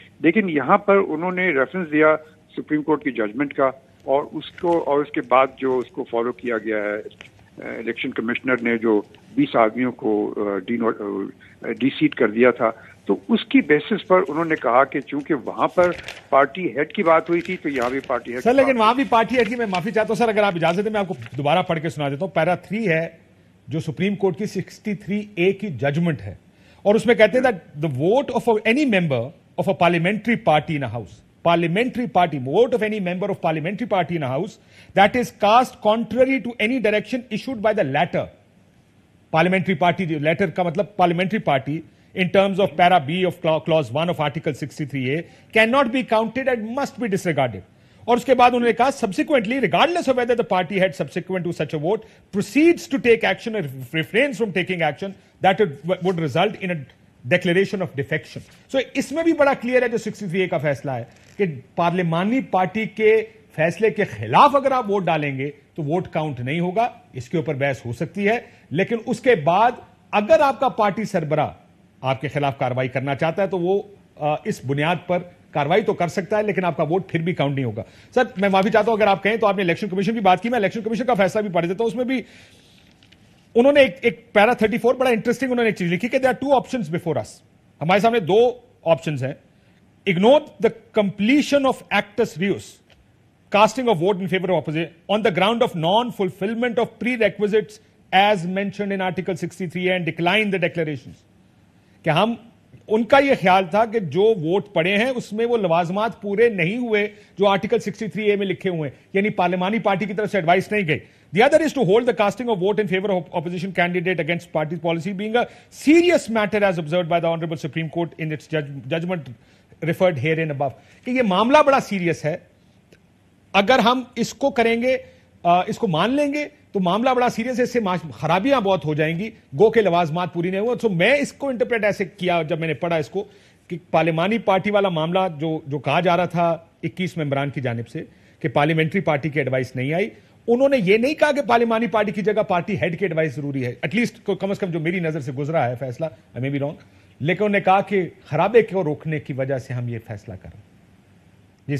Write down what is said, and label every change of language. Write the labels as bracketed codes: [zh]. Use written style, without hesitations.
[ur] لیکن یہاں پر انہوں نے ریفرنس دیا سپریم کورٹ کی ججمنٹ کا، اور اس کے بعد جو اس کو فالو کیا گیا ہے، الیکشن کمشنر نے جو 20 آدمیوں کو ڈی سیٹ کر دیا تھا، تو اس کی بیسس پر انہوں نے کہا کہ چونکہ وہاں پر پارٹی ہیڈ کی بات ہوئی تھی تو یہاں بھی پارٹی ہیڈ. سر لیکن وہاں بھی پارٹی ہیڈ کی، میں معافی چاہتا ہوں سر اگر آپ اجازت دیں میں آپ کو دوبارہ پڑھ کے سنا دیتا ہوں. پیرا 3 ہے جو سپریم کورٹ کی 63(a) کی ججمنٹ ہے، اور اس میں کہتے ہیں [en] that the vote of any member of a parliamentary party in a house, parliamentary party, vote of any member of parliamentary party in a house that is cast contrary to any direction issued by the latter, parliamentary party, letter [ur] کا مطلب [en] parliamentary party, in terms of para B of clause 1 of article 63(a) cannot be counted and must be disregarded. [ur] اور اس کے بعد انہوں نے کہا [en] subsequently regardless of whether the party had subsequent to such a vote proceeds to take action or refrains from taking action that would result in a declaration of defection. [ur] So اس میں بھی بڑا clear ہے جو 63(a) کا فیصلہ ہے کہ پارلیمانی پارٹی کے فیصلے کے خلاف اگر آپ ووٹ ڈالیں گے تو ووٹ کاؤنٹ نہیں ہوگا. اس کے اوپر بحث ہو سکتی ہے، لیکن اس کے بعد اگر آپ کا پارٹی سربراہ آپ کے خلاف کاروائی کرنا چاہتا ہے تو وہ اس بنیاد پر کاروائی تو کر سکتا ہے، لیکن آپ کا ووٹ پھر بھی کاؤنٹ نہیں ہوگا. سر میں معافی چاہتا ہوں اگر آپ کہیں تو آپ نے الیکشن کمیشن کی بات کی، میں الیکشن کمیشن کا فیصلہ بھی پڑھ دیتا ہوں. اس میں بھی انہوں نے ایک پیرا 34 بڑا انٹرسٹنگ انہوں نے ایک چیز لکھی کہ [en] there are 2 options before us. [ur] ہمارے سامنے 2 آپشنز ہیں. [en] Ignore the completion of actus reus, casting of vote in favor of opposition on the ground of non-fulfillment of prerequisites as mentioned in article 63 and decline the declarations. [ur] کہ ہم ان کا یہ خیال تھا کہ جو ووٹ پڑے ہیں اس میں وہ لوازمات پورے نہیں ہوئے جو آرٹیکل 63(a) میں لکھے ہوئے ہیں، یعنی پارلیمانی پارٹی کی طرف سے ایڈوائس نہیں گئی. [en] The other is to hold the casting of vote in favor of opposition candidate against party policy being a serious matter as observed by the Honorable Supreme Court in its judgment referred herein above. [ur] کہ یہ معاملہ بڑا serious ہے، اگر ہم اس کو کریں گے، اس کو مان لیں گے تو معاملہ بڑا سیریس ہے، اس سے خرابیاں بہت ہو جائیں گی گو کے لوازمات پوری نہیں ہوئے. تو میں اس کو انٹرپریٹ ایسے کیا جب میں نے پڑھا اس کو کہ پارلیمانی پارٹی والا معاملہ جو کہا جا رہا تھا 21 ممبران کی جانب سے کہ پارلیمنٹری پارٹی کی ایڈوائس نہیں آئی، انہوں نے یہ نہیں کہا کہ پارلیمانی پارٹی کی جگہ پارٹی ہیڈ کی ایڈوائس ضروری ہے، ایٹ لیسٹ کم از کم جو میری نظر سے گزرا ہے فیصلہ، [en] I may be wrong، [ur] لیکن انہوں نے کہا کہ خرابے کو روکنے کی وجہ سے ہم یہ فیصلہ کر رہے ہیں.